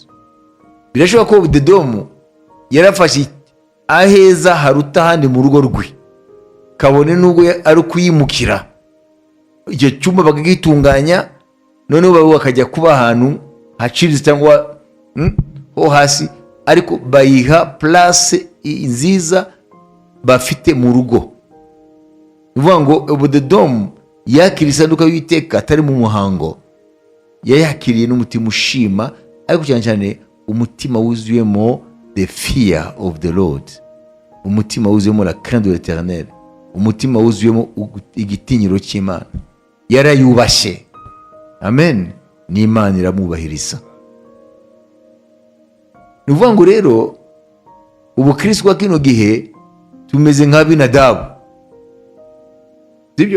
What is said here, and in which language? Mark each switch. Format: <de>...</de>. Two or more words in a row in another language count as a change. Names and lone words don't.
<rw>Birashoboka ko Obed-Edomu yarafashe aheza haruta handi mu rugo rwe, kabone nubwo ari kuyimukira, icyo cyumba bakagitunganya, noneho bakajya kuba ahantu haciriritse cyangwa ho hasi, ariko bayiha place nziza bafite mu rugo. Bivuga ngo Obed-Edomu yakiriye isanduka y'Uwiteka atari mu muhango, yayakiriye n'umutima ushima, ariko cyane cyane umutima wuzuyemo</rw> <en>the fear of the Lord,</en> <rw>umutima wuzuyemo</rw> <fr>la crainte de l'Éternel,</fr> <rw>umutima wuzuyemo igitinyiro cy'Imana. Yarayubashye. Amen. N'Imana iramwubahiriza. Nuvuga ngo rero ubukristo bwa kino gihe tumeze nka Abinadabu, sibyo?</rw>